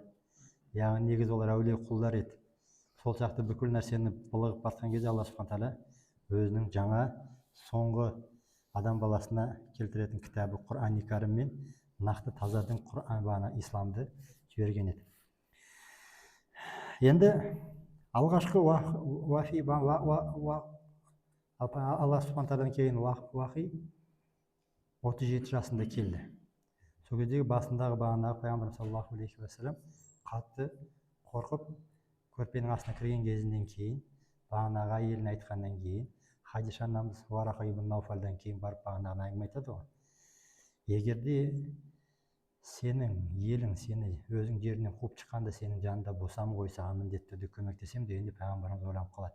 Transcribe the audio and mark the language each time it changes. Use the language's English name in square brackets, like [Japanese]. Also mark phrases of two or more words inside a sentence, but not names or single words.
[Kazakh] Яғни негізі олар әулие құлдар еді. Сол сияқты бүкіл нәрсені былығып батқан кезде Алла [Arabic] سبحانه وتعالى [Kazakh] өзінің жаңа соңғы адам баласына келтіретін кітабы Құрани кәрім мен нақты таза дін Құран, исламды жіберген еді. Енді алғашқы уахи Алла [Arabic] سبحانه وتعالى [Kazakh] кейін уахи 37 жасында келді. Сол кездегі басындағы бағанағы пайғамбар [Arabic] صلى الله عليه وسلم [Kazakh] қатты қорқып көрпенің астына кірген кезінен кейін, бағанағы әйеліне айтқаннан кейін, Хадиша анамыз Варақа ибн Науфалдан кейін барып бағанағы әңгіме айтады ғой. Егерде сенің елің сені өзің жерінен қуып шыққанда сенің жанында босам қойса, міндетті түрде көмектесем дегенде пайғамбарымыз ойланып қалады.